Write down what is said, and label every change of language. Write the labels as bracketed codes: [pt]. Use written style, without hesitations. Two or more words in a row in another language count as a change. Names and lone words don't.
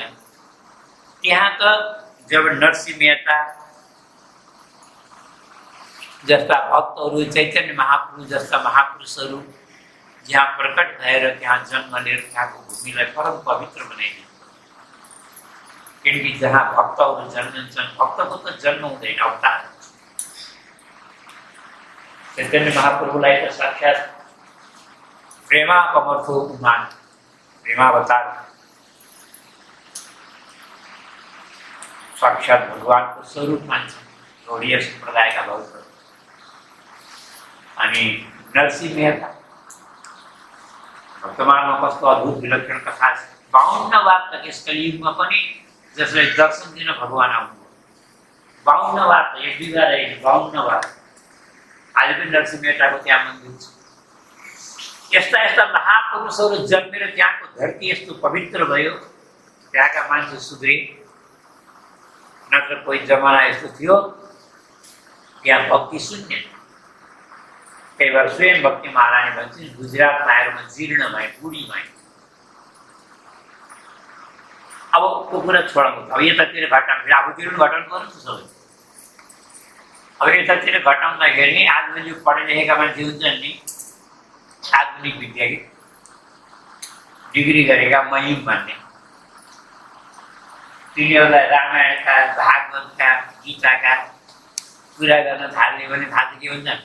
[ne] त्यहाँ त जब नरसिंह मेहता जस्ता भक्तहरू, चैतन्य महाप्रभु जस्ता महापुरुषहरू जहाँ प्रकट भएर त्यहाँ जन्म लिएर त्यहाँको भूमिलाई परम पवित्र बनाइदिए। किनकि जहाँ भक्तहरू जन्मन्छन्, भक्तको त जन्म हुँदैन, अवतार। चैतन्य महाप्रभुलाई त साक्षात् प्रेमापमर्थो उमान, प्रेमावतार, साक्षात् भगवानको स्वरूप मान्छन् गौडीय सम्प्रदायका भक्तहरू। अनि नरसिंह मेहता वर्तमानमा कस्तो अद्भुत विलक्षण कथा छ। 52 बार त यस कलियुगमा पनि जसलाई दर्शन दिन भगवान आउनुभयो। 52 बार त, एक दुई बार होइन, 52 बार। आज पनि नरसिंह मेहताको त्यहाँ मन्दिर छ। यस्ता यस्ता महापुरुषहरू जन्मेर त्यहाँको धरती यस्तो पवित्र भयो, त्यहाँका मान्छे सुध्रे। नत्र कोही जमाना यस्तो थियो त्यहाँ भक्ति शून्य। [hi] कई बार [ne] स्वयं भक्ति महारानी भन्छन्, गुजरातमा आएर म जीर्ण भएँ, बुढी भएँ। अब त्यो कुरा छोडाउनु, अब यतातिर घटाउनु, आफूतिर पनि घटाउनु पर्छ नि सबै। अब यतातिर घटाउँदाखेरि आजभोलि पढे लेखेका मान्छे हुन्छन् नि, आधुनिक विद्या डिग्री गरेका महिम भन्ने, तिनीहरूलाई रामायणका, भागवतका, गीताका कुरा गर्न थाल्ने भने थाहा के हुन्छन्?